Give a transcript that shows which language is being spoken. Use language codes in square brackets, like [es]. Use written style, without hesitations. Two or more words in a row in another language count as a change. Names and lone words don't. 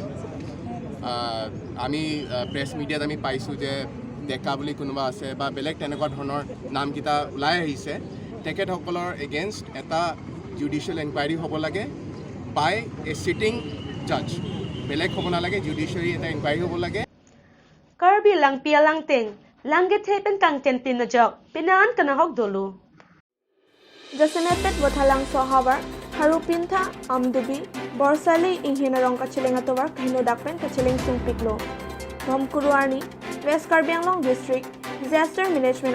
[as] আমি [en] press media [as] আমি পাইছোঁ যে ডেকা বুলি কোনোবা আছে বা বেলেগ তেনেকুৱা ধৰণৰ নামকেইটা ওলাই আহিছে তেখেতসকলৰ এগেইনষ্ট এটা [en] judicial enquiry [as] হ'ব লাগে [en] by a sitting judge [as] বেলেগ হ'ব নালাগে জুডিচিয়াৰী এটা এনকুৱাৰী হ'ব লাগে [mjw] Karbi lang pialang ting langget hepen kang ten pinajok pinaan kanahok dulu Jasenepet Botalang Sohabar Harupinta Amdubi Borsali Inghinarong Kachilingatowar Kahino Dakpen Kachiling Sungpiklo Bhamkuruarni West Karbi Anglong District Disaster Management